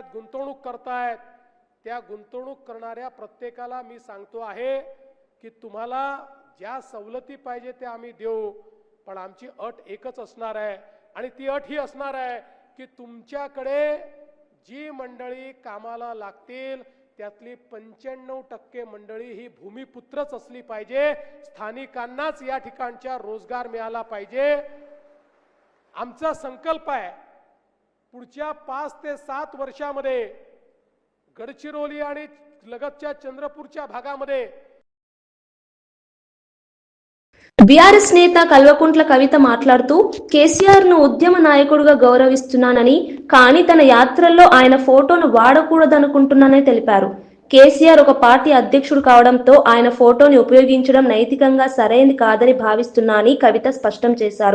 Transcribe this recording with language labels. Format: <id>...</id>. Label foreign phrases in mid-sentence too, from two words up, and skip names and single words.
<mr>गुंतवणूक करतायत, त्या गुंतवणूक करणाऱ्या प्रत्येकाला मी सांगतो आहे की तुम्हाला ज्या सवलती पाहिजे त्या आम्ही देऊ, पण आमची अट एकच असणार आहे आणि ती अट ही असणार आहे की तुमच्याकडे जी मंडळी कामाला लागतील त्यातली 95% मंडळी ही भूमिपुत्रच असली पाहिजे. स्थानिकांनाच या ठिकाणच्या रोजगार मिळाला पाहिजे. आमचा संकल्प आहे पुढच्या 5 ते 7 वर्षामध्ये गडचिरोली आणि लगतच्या चंद्रपूरच्या भागामध्ये.</mr> <te>బీఆర్ఎస్ నేత కల్వకుంట్ల కవిత మాట్లాడుతూ కేసీఆర్ ను ఉద్యమ నాయకుడిగా గౌరవిస్తున్నానని, కానీ తన యాత్రల్లో ఆయన ఫోటోను వాడకూడదనుకుంటున్నానని తెలిపారు. కేసీఆర్ ఒక పార్టీ అధ్యక్షుడు కావడంతో ఆయన ఫోటోని ఉపయోగించడం నైతికంగా సరైనది కాదని భావిస్తున్నానని కవిత స్పష్టం చేశారు.</te>